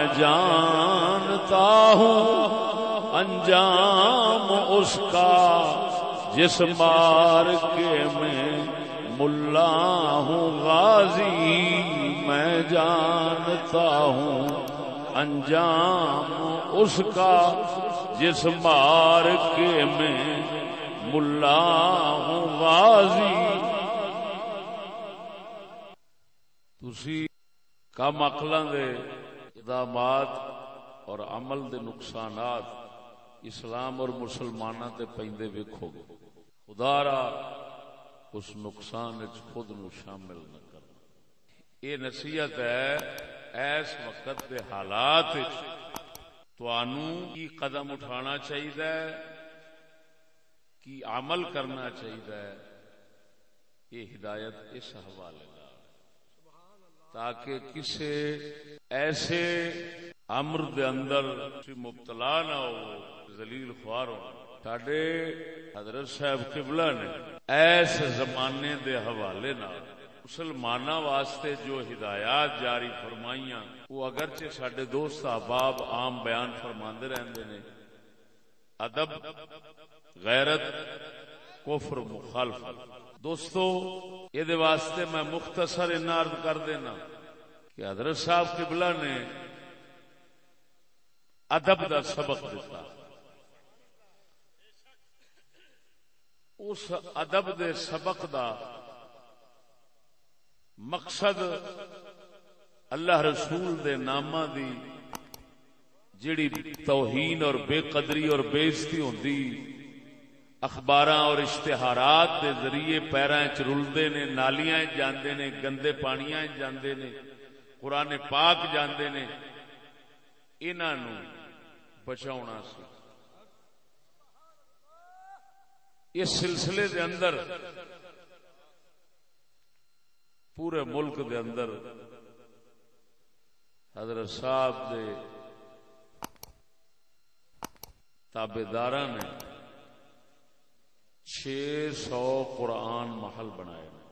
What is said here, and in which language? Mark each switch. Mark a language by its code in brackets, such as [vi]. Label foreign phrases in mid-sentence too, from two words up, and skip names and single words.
[ur] جانتا ہوں انجام اس کا، جس مارکے میں ملا ہوں غازی، میں جانتا ہوں انجام اس کا، جس مارکے میں ملا ہوں غازی. [pa] تسی کم عقلاں دے اقدامات اور عمل دے نقصانات اسلام اور مسلماناں تے پیندے ویکھو گے. خدا را اس نقصان وچ خود نو شامل نہ کرنا. یہ نصیحت ہے ایس وقت دے حالات وچ توانوں کی قدم اٹھانا چاہیے، کی عمل کرنا چاہیے. یہ ہدایت اس حوالے تاکہ کسی ایسے امر دے اندر مبتلا نہ ہو، ذلیل خوار ہو. ساڈے حضرت صاحب قبلہ نے ایس زمانے دے حوالے نال مسلماناں واسطے جو ہدایات جاری فرمائیاں وہ اگرچہ ساڈے دوست احباب عام بیان فرماندے رہندے نے، ادب، غیرت، کفر، مخالفت. دوستو یہ دے واسطے میں مختصر عرض کر دینا کہ حضرت صاحب قبلہ نے ادب دا سبق دیتا. اس ادب دے سبق دا مقصد اللہ رسول دے نامہ دی جڑی توہین اور بے قدری اور بے عزتی ہوندی اخباراں اور اشتہارات دے ذریعے پیراں وچ رلدے نے، نالیاں وچ جاندے نے، گندے پانیاں وچ جاندے نے، قرآن پاک جاندے نے، انہاں نو بچاؤنا سی. اس سلسلے دے اندر پورے ملک دے اندر حضرت صاحب دے تابعداراں نے 600 قرآن محل بنائے.